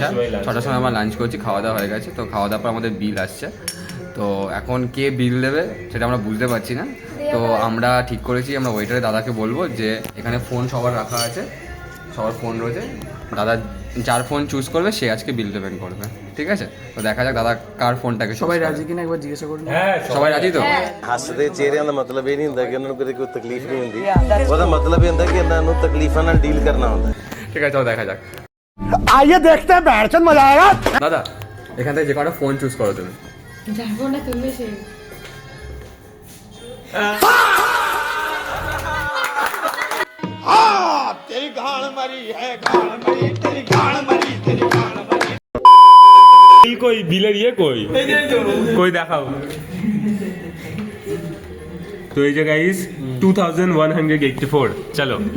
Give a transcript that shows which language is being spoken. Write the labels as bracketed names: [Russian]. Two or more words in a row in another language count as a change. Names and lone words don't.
[Bangla] 6টার সময় আমরা লাঞ্চ করছি, খাওয়া দাওয়া হয়ে গেছে। তো খাওয়া দাওয়ার পর আমাদের বিল আসছে, তো এখন কে বিল দেবে সেটা আমরা বুঝতে পারছি না। তো আমরা ঠিক করেছি আমরা ওয়েটারের দাদাকে বলবো যে এখানে ফোন সবার রাখা আছে, সবার ফোন রয়েছে, দাদা যার ফোন চুজ করবে সে আজকে [English] bill payment [Bangla] করবে, ঠিক আছে? তো দেখা যাক দাদা কার ফোনটাকে। সবাই রাজি কিনা একবার জিজ্ঞাসা করুন। সবাই রাজি তো? [Punjabi] ਹੱਸਦੇ ਚਿਹਰਿਆਂ ਦਾ ਮਤਲਬ ਇਹ ਨਹੀਂ ਹੁੰਦਾ ਕਿ ਉਹਨਾਂ ਨੂੰ ਕਦੇ ਕੋਈ ਤਕਲੀਫ ਨਹੀਂ ਹੁੰਦੀ, ਉਹਦਾ ਮਤਲਬ ਇਹ ਹੁੰਦਾ ਕਿ ਇਹਨਾਂ ਨੂੰ ਤਕਲੀਫਾਂ ਨਾਲ ਡੀਲ ਕਰਨਾ ਹੁੰਦਾ। [Bangla] ঠিক আছে, চলো দেখা যাক। [Hindi] आइए देखते हैं, बैठचंद मजा आएगा। [Bangla] দাদা এখান থেকে যে কোনো ফোন চুজ করো তুমি। যাবো না তুমি সে কই বিলের ইয়ে কই কই দেখাও তো এই যে গাইস 2184 চলো